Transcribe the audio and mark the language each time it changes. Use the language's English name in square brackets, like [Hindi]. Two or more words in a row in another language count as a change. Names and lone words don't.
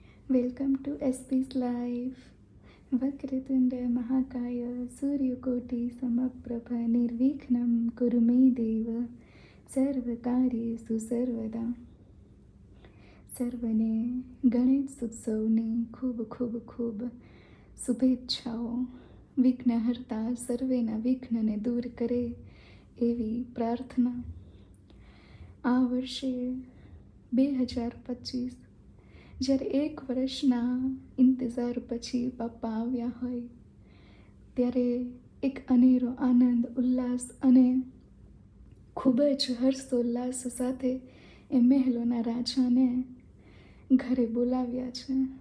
[English] Welcome to SP's Life. [Sanskrit] वक्रतुण्ड महाकाय सूर्यकोटि समप्रभ निर्विघ्नम कुरुमे देव सर्वकार्येषु सर्वदा. [Gujarati] સર્વને ગણેશ ઉત્સવની ખૂબ ખૂબ ખૂબ શુભેચ્છાઓ. વિઘ્નહર્તા સર્વેના વિઘ્નને દૂર કરે એવી પ્રાર્થના. આ વર્ષે 2025 જ્યારે 1 વર્ષના ઇંતજાર પછી બાપા આવ્યા હોય ત્યારે એક અનેરો આનંદ, ઉલ્લાસ અને ખૂબ જ હર્ષોલ્લાસ સાથે એ મહેલોના રાજાને ઘરે બોલાવ્યા છે.